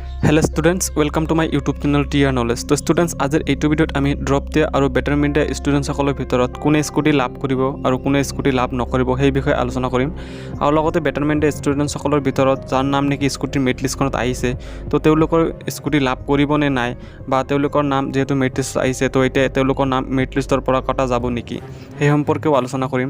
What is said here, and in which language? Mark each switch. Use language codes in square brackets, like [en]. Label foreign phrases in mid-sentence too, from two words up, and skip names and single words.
[en] Hello students welcome to my YouTube channel TR Knowledge. [as] তো ষ্টুডেণ্টছ আজিৰ এটা ভিডিঅ'ত আমি ড্ৰপ দিয়া আৰু বেটাৰমেণ্ট দিয়া स्टूडेंट्सসকলৰ ভিতৰত কোনে স্কুটি লাভ কৰিব আৰু কোনে স্কুটি লাভ নকৰিব সেই বিষয়ে আলোচনা কৰিম। আৰু লগতে বেটাৰমেন্ট দিয়া স্টুডেন্টসকলৰ ভিতৰত যাৰ নাম নেকি স্কুটিৰ মেৰিট লিষ্টখনত আহিছে তো তেওঁলোকৰ স্কুটি লাভ কৰিব নে নাই বা তেওঁলোকৰ নাম যেহেতু মেৰিট লিষ্টত আহিছে তো এতিয়া তেওঁলোকৰ নাম মেৰিট লিষ্টৰ পৰা কটা যাব নেকি সেই সম্পৰ্কেও আলোচনা কৰিম।